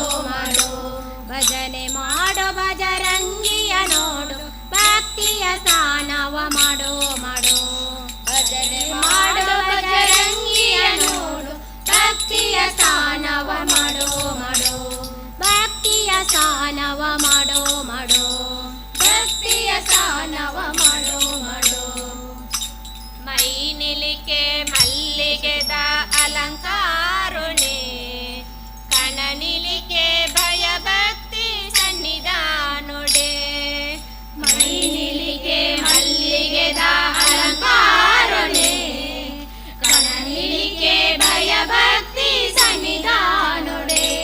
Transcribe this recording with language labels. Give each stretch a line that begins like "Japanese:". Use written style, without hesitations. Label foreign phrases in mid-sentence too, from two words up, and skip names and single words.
Kannada: ಮಾಡೋ ಭಜನೆ ಮಾಡೋ ಬಜರಂಗಿಯ ನೋಡು ಭಕ್ತಿಯ ಸ್ಥಾನವ ಮಾಡೋ ಮಾಡೋ ಭಜನೆ ಮಾಡೋ ಬಜರಂಗಿಯ ನೋಡು ಭಕ್ತಿಯ ಸ್ಥಾನವ ಮಾಡೋ ಮಾಡೋ ಭಕ್ತಿಯ ಸ್ಥಾನವ ಮಾಡೋ ಮಾಡೋ ಭಕ್ತಿಯ ಸ್ಥಾನವ ಮಾಡೋ ಮಾಡೋ
Tulu: ಮೈ ನಿಲಿಕೆ ಮಲ್ಲಿಗೆದ ಅಲಂಕಾರುಣೆ ಕಣ ನಿಲಿಕೆ ಭಯ ಭಕ್ತಿ ಸನ್ನಿಧಾನುಡೆ ಮೈ ನಿಲಿಕೆ ಮಲ್ಲಿಗೆದ ಅಲಂಕಾರುಣೆ ಕಣ ನಿಲಿಕೆ ಭಯ ಭಕ್ತಿ ಸನ್ನಿಧಾನುಡೆ